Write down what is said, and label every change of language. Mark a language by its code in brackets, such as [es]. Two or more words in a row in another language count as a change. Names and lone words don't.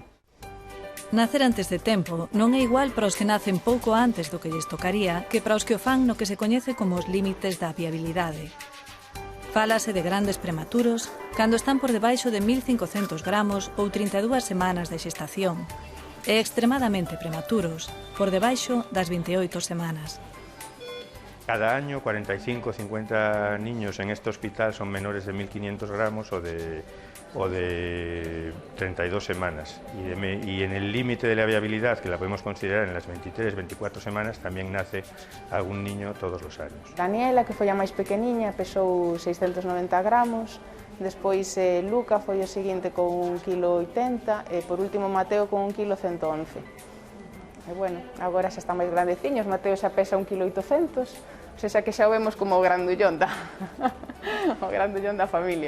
[gl] Nacer antes de tempo non é igual para os que nacen pouco antes do que lles tocaría que para os que o fan no que se coñece como os límites da viabilidade. Fálase de grandes prematuros cando están por debaixo de 1.500 gramos ou 32 semanas de xestación e extremadamente prematuros por debaixo das 28 semanas. [es] Cada año 45 o 50 niños en este hospital son menores de 1.500 gramos o de 32 semanas. Y en el límite de la viabilidad, que la podemos considerar en las 23-24 semanas, también nace algún niño todos los años. [gl] Daniela, que foi a máis pequeniña, pesou 690 gramos. Despois Luca foi o seguinte con 1,80 kg e por último Mateo con 1,111 kg. E bueno, agora xa están máis grandeciños, Mateo xa pesa 1,8 kg, [es] o sea [gl] que xa o vemos como o grandullón o grandullón da familia.